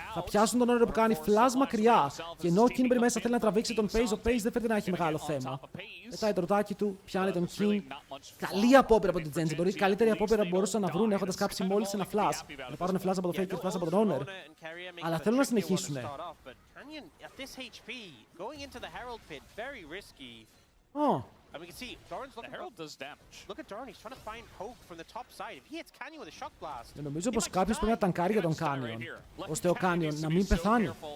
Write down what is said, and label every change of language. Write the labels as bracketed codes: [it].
[el] Θα πιάσουν τον Honor που κάνει flash μακριά. Και ενώ ο King μέσα θέλει να τραβήξει τον Paze, ο Paze δεν φέρεται να έχει μεγάλο θέμα. Πετάει το ρωτάκι του, πιάνει τον King. Καλή απόπειρα από την Genji. Μπορεί η καλύτερη απόπειρα που μπορούσαν να βρουν έχοντας κάψει μόλις ένα flash. Να πάρουν flash από το Faker, flash από τον Honor. Αλλά θέλουν να συνεχίσουν. [en] At this HP, going into the Herald pit, very risky. Oh. And we can see Doran's looking. The Herald does damage. Look at Doran, he's trying to find poke from the top side. If he hits Canyon with a shock blast. [el] Νομίζω πως κάποιος πρέπει να τανκάρει για τον Canyon, ώστε ο Canyon να μην πεθάνει.